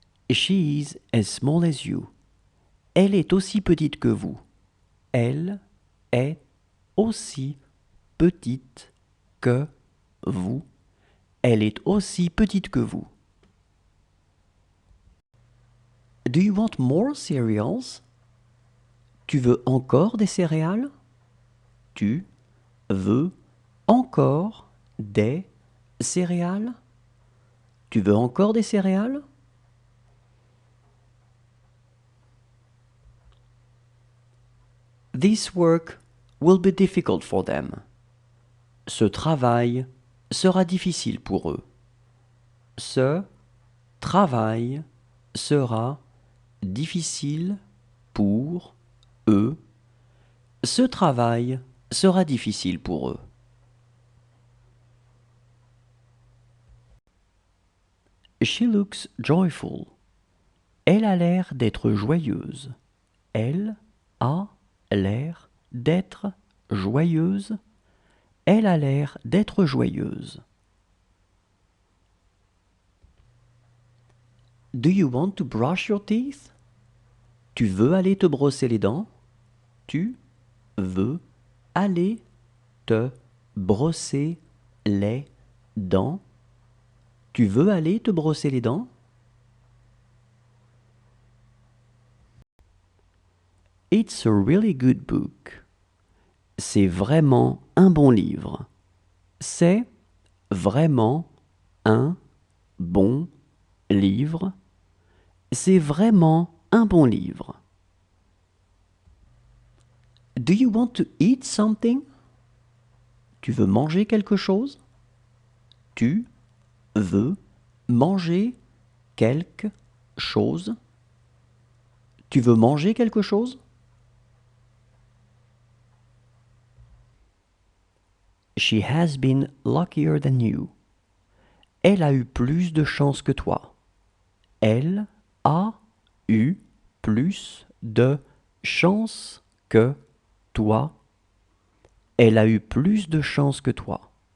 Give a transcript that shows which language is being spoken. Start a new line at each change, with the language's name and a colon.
English: She is as small as you.
French: Elle est aussi petite que vous. Elle est aussi petite que vous. Elle est aussi petite que vous.
English: Do you want more cereals?
French: Tu veux encore des céréales? Tu veux encore des céréales? Tu veux encore des céréales?
English: This work will be difficult for them.
French: Ce travail sera difficile pour eux. Ce travail sera difficile pour eux. Ce travail sera difficile pour eux.
English: She looks joyful.
French: Elle a l'air d'être joyeuse. Elle a l'air d'être joyeuse. Elle a l'air d'être joyeuse.
English: Do you want to brush your teeth?
French: Tu veux aller te brosser les dents? Tu veux aller te brosser les dents? Tu veux aller te brosser les dents?
English: It's a really good book.
French: C'est vraiment un bon livre. C'est vraiment un bon livre. C'est vraiment un bon livre.
English: Do you want to eat something?
French: Tu veux manger quelque chose? Tu veux manger quelque chose? Tu veux manger quelque chose?
English: She has been luckier than you.
French: Elle a eu plus de chance que toi. Elle a eu plus de chance que toi. Elle a eu plus de chance que toi.